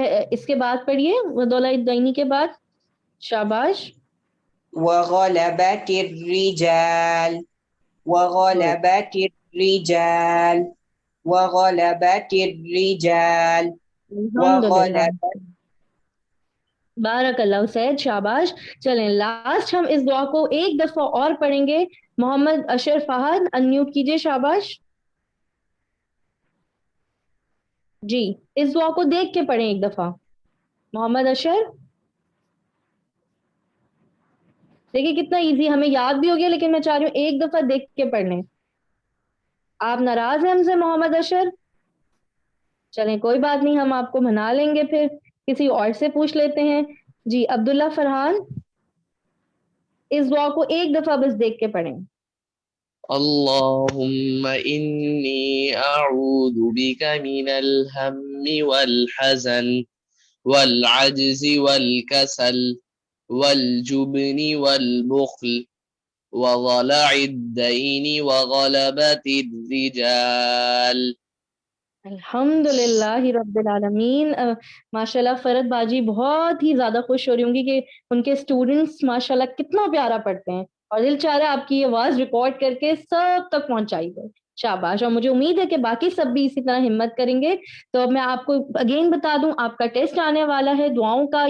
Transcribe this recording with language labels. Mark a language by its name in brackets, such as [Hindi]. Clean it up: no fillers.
[Urdu] اس کے بعد پڑھیے وضلع الدین کے بعد. شاباش. [Arabic] وغلبت الرجال وغلبت الرجال وغلبت الرجال وغلبت. [Urdu] بارک اللہ سید, شاباش. چلیں لاسٹ ہم اس دعا کو ایک دفعہ اور پڑھیں گے. محمد اشرف فہد انمیوٹ کیجئے. شاباش. جی اس دعا کو دیکھ کے پڑھیں ایک دفعہ. محمد اشرف. دیکھیے کتنا ایزی, ہمیں یاد بھی ہو گیا لیکن میں چاہ رہی ہوں ایک دفعہ دیکھ کے پڑھ لیں. آپ ناراض ہیں ہم سے محمد اشرف؟ چلیں کوئی بات نہیں, ہم آپ کو منا لیں گے, پھر کسی اور سے پوچھ لیتے ہیں. جی عبداللہ فرحان, اس دعا کو ایک دفعہ بس دیکھ کے پڑھیں. [Arabic] اللهم إني أعوذ بك من الهم والحزن والعجز والكسل والجبن والبخل وضلع الدين وغلبة الرجال. الحمد للہ رب العالمین. [Urdu] ماشاء اللہ فرد باجی بہت ہی زیادہ خوش ہو رہی ہوں گی کہ ان کے اسٹوڈنٹس ماشاء اللہ کتنا پیارا پڑھتے ہیں, اور دل چاہ رہا ہے آپ کی آواز ریکارڈ کر کے سب تک پہنچائی جائے. شاباش. اور مجھے امید ہے کہ باقی سب بھی اسی طرح ہمت کریں گے. تو اب میں آپ کو اگین بتا دوں, آپ کا ٹیسٹ آنے والا ہے دعاؤں کا.